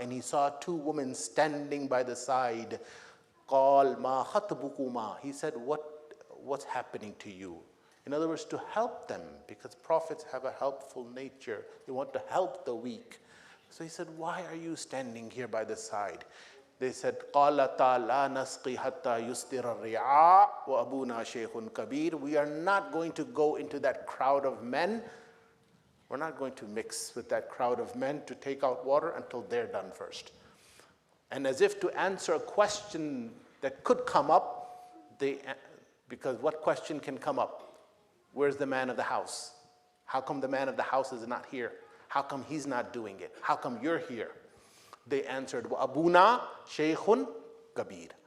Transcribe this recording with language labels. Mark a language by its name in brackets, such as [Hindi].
[English] And he saw two women standing by the side. [Arabic] قَالَ مَا خَطْبُكُمَا. [English] He said, what's happening to you? In other words, to help them, because prophets have a helpful nature. They want to help the weak. So he said, why are you standing here by the side? They said, [Arabic] قَالَتَا لَا نَسْقِي حَتَّى يُسْدِرَ الرِّعَاءُ وَأَبُونَا شَيْخٌ كَبِيرٌ. [English] We are not going to go into that crowd of men. We're not going to mix with that crowd of men to take out water until they're done first. And as if to answer a question that could come up, because what question can come up? Where's the man of the house? How come the man of the house is not here? How come he's not doing it? How come you're here? They answered, [Arabic] وَأَبُونَا شَيْخٌ كَبِيرٌ.